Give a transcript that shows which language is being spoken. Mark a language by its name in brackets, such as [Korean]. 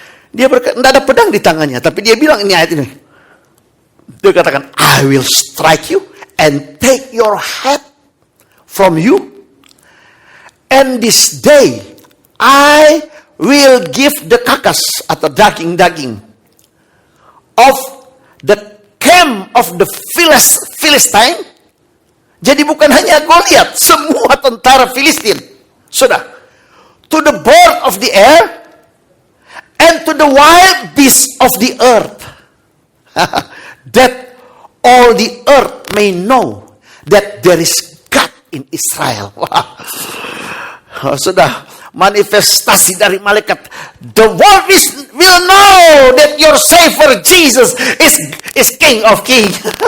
[Indonesian] Dia berkata, tidak ada pedang di tangannya. Tapi dia bilang ini ayat ini. Dia katakan, [English] I will strike you and take your head from you. And this day, I will give the carcass [Indonesian] atau daging-daging [English] of the camp of the Philistine. [Indonesian] Jadi bukan hanya Goliat, semua tentara Filistin. Sudah. [English] To the bird of the air and to the wild beasts of the earth. That all the earth may know that there is God in Israel. [Indonesian] Wow. Sudah. Manifestasi dari malaikat. [English] The world will know that your Savior Jesus is King of Kings.